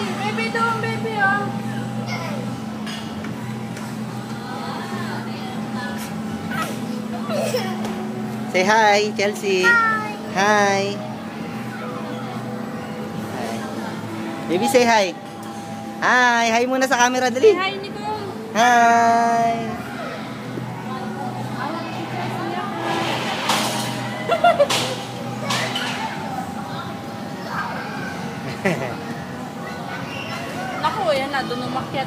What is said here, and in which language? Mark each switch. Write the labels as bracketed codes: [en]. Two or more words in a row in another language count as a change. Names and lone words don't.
[en] Baby, doon, baby, oh. Say hi, Chelsea. Hi. Hi. Baby, say hi. [tl] Hi. Hi muna sa camera, dali. [en] Hi, Nicole. Hi. [tl] Naku, yan na. Doon umakyat.